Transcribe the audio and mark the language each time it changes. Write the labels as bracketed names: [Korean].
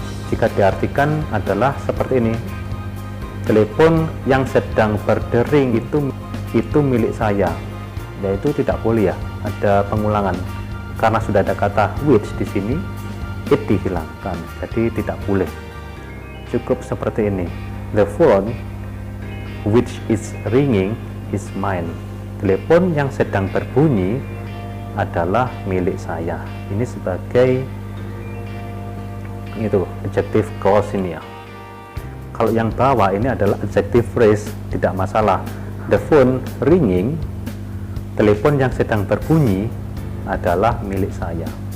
[Indonesian] Jika diartikan adalah seperti ini, telepon yang sedang berdering itu milik saya. Ya, itu tidak boleh ya, ada pengulangan karena sudah ada kata which di sini. It dihilangkan, jadi tidak boleh. Cukup seperti ini, [English] the phone which is ringing is mine. [Indonesian] Telepon yang sedang berbunyi adalah milik saya. Ini sebagai itu adjective clause ini ya. Kalau yang bawah ini adalah adjective phrase, tidak masalah. [English] The phone ringing, [Indonesian] telepon yang sedang berbunyi adalah milik saya.